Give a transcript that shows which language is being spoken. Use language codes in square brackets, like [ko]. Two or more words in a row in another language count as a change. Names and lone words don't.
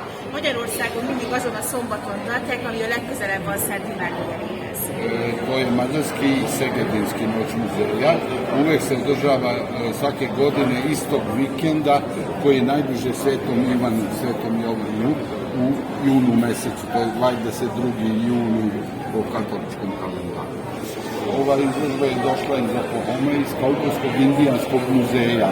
[hu] Magyarországon mindig azon a szombaton tartják, ami a legközelebb van Szent Iván negyedéhez. [sr] To je mađarski i segedinski noć muzeja. Uvek se održava svake godine istog vikenda koji je najbliže Svetom Ivanu, Svetom Jovanu u junu mesecu. To je 22. junu po katoličkom kalendaru. Ova izložba je došla iz Oklahoma, iz Kaukaskog indijanskog muzeja.